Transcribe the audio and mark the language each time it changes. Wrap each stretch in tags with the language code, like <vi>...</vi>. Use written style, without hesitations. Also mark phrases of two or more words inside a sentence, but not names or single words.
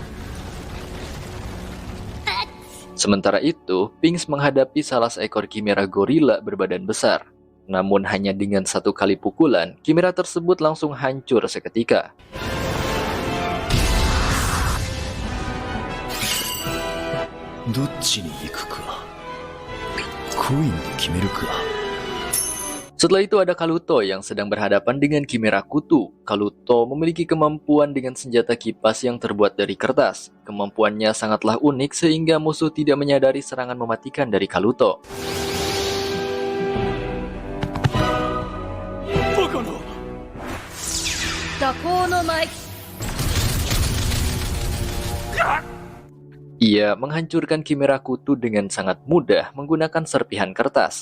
<id>Sementara itu, Pinks menghadapi salah seekor Chimera gorila berbadan besar. Namun hanya dengan satu kali pukulan, Chimera tersebut langsung hancur seketika.</id> <ja>どっちに行くかコインで決めるか。</ja> <id>Setelah itu ada Kaluto yang sedang berhadapan dengan Chimera Kutu. Kaluto memiliki kemampuan dengan senjata kipas yang terbuat dari kertas. Kemampuannya sangatlah unik sehingga musuh tidak menyadari serangan mematikan dari Kaluto. Ia menghancurkan Chimera Kutu dengan sangat mudah menggunakan serpihan kertas.</id>